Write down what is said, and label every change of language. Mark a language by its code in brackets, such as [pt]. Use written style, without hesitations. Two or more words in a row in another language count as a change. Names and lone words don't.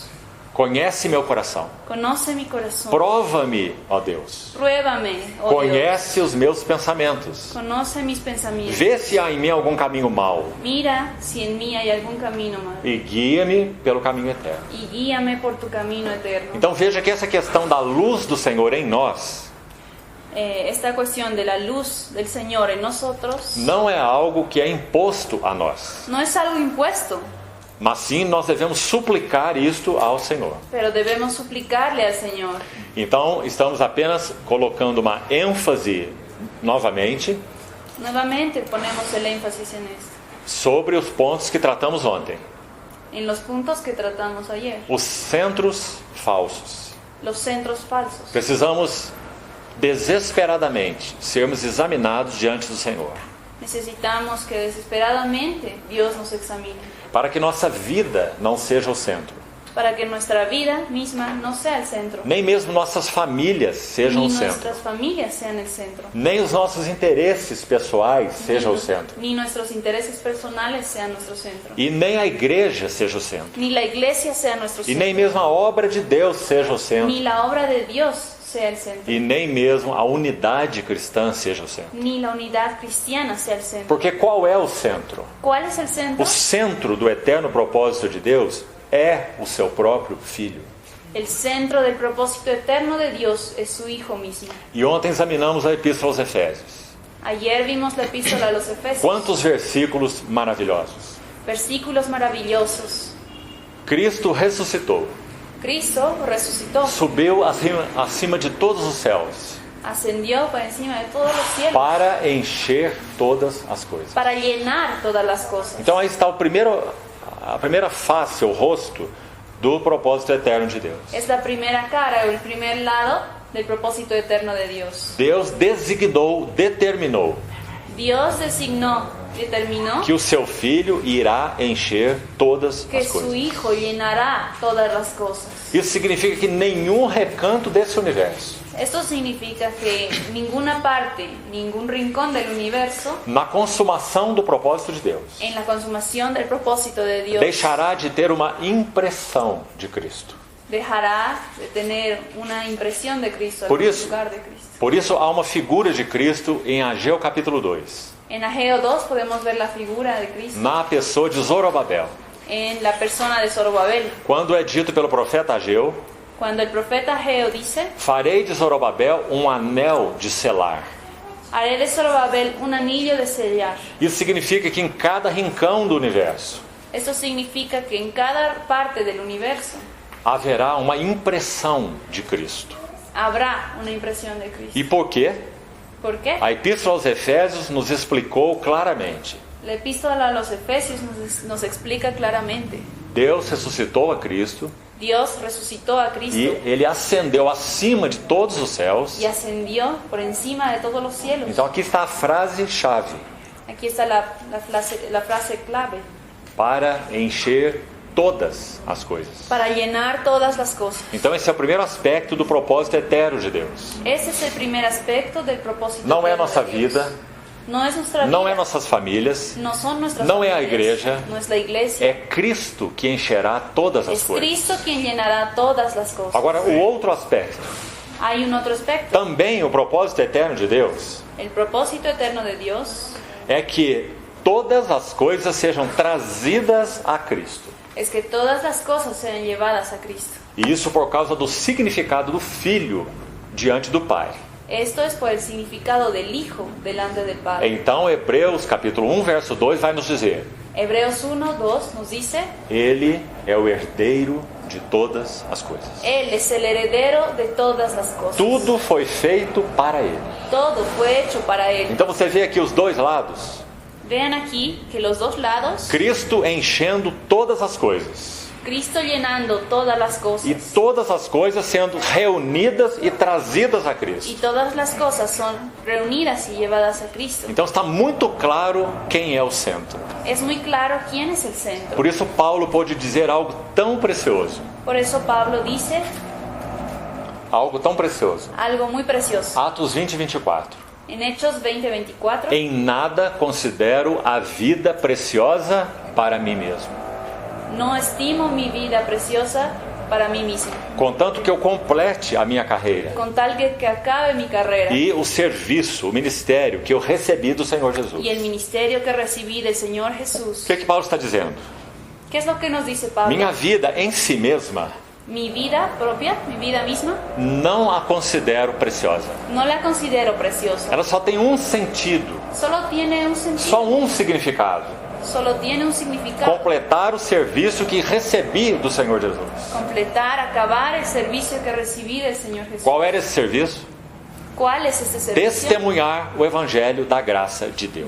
[pt] Conhece meu coração. [es] conoce mi corazón. [pt] Prova-me, ó Deus. [es] Pruébame, oh Dios, [pt] Conhece os meus pensamentos. [es] conoce mis pensamientos. [pt] Vê se há em mim algum caminho mau. [es] Mira si en mí hay algún camino malo [pt] E guia-me pelo caminho eterno. [es] y guíame por tu camino eterno. [pt] Então veja que essa questão da luz do Senhor em nós [es] Esta cuestión de la luz del Señor en nosotros [pt] não é algo que é imposto a nós, [es] no es algo impuesto, [pt] mas sim nós devemos suplicar isto ao Senhor. [es] pero debemos suplicarle al Señor. [pt] Então estamos apenas colocando uma ênfase novamente [es] Nuevamente ponemos el énfasis en esto, [pt] sobre os pontos que tratamos ontem, [es] en los puntos que tratamos ayer, [pt] os centros falsos. [es] los centros falsos. [pt] Precisamos desesperadamente sermos examinados diante do Senhor, [es] Necesitamos que desesperadamente Dios nos examine, [pt] para que nossa vida não seja o centro, [es] para que nuestra vida misma no sea el centro, [pt] nem mesmo nossas famílias sejam [es] ni [pt] o centro, [es] nuestras familias sean el centro, [pt] nem os nossos interesses pessoais sejam o centro, [es] ni nuestros intereses personales sean nuestro centro, [pt] e nem a igreja seja o centro, [es] ni la iglesia sea nuestro [pt] e [es] centro, [pt] nem mesmo a obra de Deus seja o centro, [es] ni la obra de Dios sea el centro, [pt] e nem mesmo a unidade cristã seja o centro. [es] ni la unidad cristiana sea el centro. [pt] Porque qual é o centro? [es] ¿Cuál es el centro? [pt] O centro do eterno propósito de Deus é o seu próprio Filho. [es] El centro del propósito eterno de Dios es su Hijo mismo. [pt] E ontem examinamos a Epístola aos Efésios. [es] Ayer vimos la epístola a los Efesios. [pt] Quantos versículos maravilhosos! [es] Versículos maravillosos. [pt] Cristo ressuscitou, [es] Cristo resucitó, [pt] subiu acima de todos os céus, [es] ascendió por encima de todos los cielos [pt] para encher todas as coisas. [es] para llenar todas las cosas. [pt] Então aí está a primeira face, o rosto do propósito eterno de Deus. [es] Es la primera cara o el primer lado del propósito eterno de Dios. [pt] Deus determinou [es] Dios determinó [pt] que o seu Filho irá encher todas [es] que [pt] as [es] su [pt] coisas. [es] Hijo llenará todas las cosas. [pt] Isso significa que nenhum recanto desse universo, [es] Esto significa que ninguna parte, ningún rincón del universo, [pt] na consumação do propósito de Deus, [es] en la consumación del propósito de Dios, [pt] deixará de ter uma impressão de Cristo. [es] dejará de tener una impresión de Cristo [pt] Por [es] en [pt] isso- [es] lugar de Cristo. [pt] Por isso há uma figura de Cristo em Ageu capítulo 2, [es] En Ageo 2 podemos ver la figura de Cristo [pt] na pessoa de Zorobabel, [es] en la persona de Zorobabel. [pt] quando é dito pelo profeta Ageu: [es] Cuando el profeta Ageo dice: [pt] farei de Zorobabel um anel de selar. [es] haré de Zorobabel un anillo de sellar. [pt] Isso significa que em cada rincão do universo [es] Esto significa que en cada parte del universo [pt] haverá uma impressão de Cristo. [es] habrá una impresión de Cristo. [pt] E por quê? [es] ¿Por qué? [pt] A Epístola aos Efésios nos explicou claramente. [es] La epístola a los Efesios nos explica claramente. [pt] Deus ressuscitou a Cristo [es] Dios resucitó a Cristo [pt] e Ele ascendeu acima de todos os céus. [es] y ascendió por encima de todos los cielos. [pt] Então aqui está a frase-chave: [es] Aquí está la frase clave. [pt] para encher todas as coisas. [es] Para llenar todas las cosas. [pt] Então esse é o primeiro aspecto do propósito eterno de Deus. [es] Ese es el primer aspecto del propósito. [pt] Não é a [es] eterno [pt] nossa [es] de Dios. [pt] vida, [es] No es nuestra vida. [pt] não é nossas famílias, [es] No son nuestras [pt] não é a [es] familias, [pt] igreja, [es] no es la iglesia. [pt] é Cristo que encherá todas as [es] Es [pt] coisas. [es] Cristo quien llenará todas las cosas. [pt] Agora, o outro aspecto, [es] Hay un otro aspecto. [pt] também o propósito eterno de Deus, [es] El propósito eterno de Dios [pt] é que todas as coisas sejam trazidas a Cristo. [es] es que todas las cosas sean llevadas a Cristo. [pt] E isso por causa do significado do Filho diante do Pai. [es] Esto es por el significado del Hijo delante del Padre. [pt] Então, Hebreus capítulo 1, verso 2 vai nos dizer: [es] Hebreos 1:2 nos dice: [pt] Ele é o herdeiro de todas as coisas. [es] Él es el heredero de todas las cosas. [pt] Tudo foi feito para Ele. [es] Todo fue hecho para Él. [pt] Então você vê aqui os dois lados. [es] Vean aquí que los dos lados, [pt] Cristo enchendo todas as coisas. [es] Cristo llenando todas las [pt] E [es] cosas. [pt] todas as coisas sendo reunidas e trazidas a [es] Y [pt] Cristo. [es] todas las cosas son reunidas y llevadas a Cristo. [pt] Então está muito claro quem é o centro. [es] Es muy claro quién es el centro. [pt] Por isso Paulo pode dizer algo tão precioso. [es] Por eso Pablo dice [pt] Algo tão precioso. [es] algo muy precioso. [pt] Atos 20 e 24. [es] En Hechos 20:24, [pt] Em nada considero a vida preciosa para mim mesmo, [es] no estimo mi vida preciosa para mí mismo, [pt] contanto que eu complete a minha carreira [es] con tal que acabe mi carrera [pt] e o serviço, o ministério que eu recebi do Senhor Jesus. [es] y el ministerio que recibí del Señor [pt] O [es] Jesús. [pt] que Paulo está dizendo? [es] ¿Qué es lo que nos dice Pablo? [pt] Minha vida em si mesma [es] Mi vida propia, mi vida misma, [pt] não a considero preciosa. [es] no la considero preciosa. [pt] Ela só tem um sentido, [es] Solo tiene un sentido, [pt] só um significado: [es] solo tiene un significado. [pt] completar o serviço que recebi do Senhor Jesus. [es] Completar, acabar el servicio que recibí del Señor Jesús. [pt] Qual era esse serviço? [es] ¿Cuál es este servicio? [pt] Testemunhar o evangelho da graça de Deus.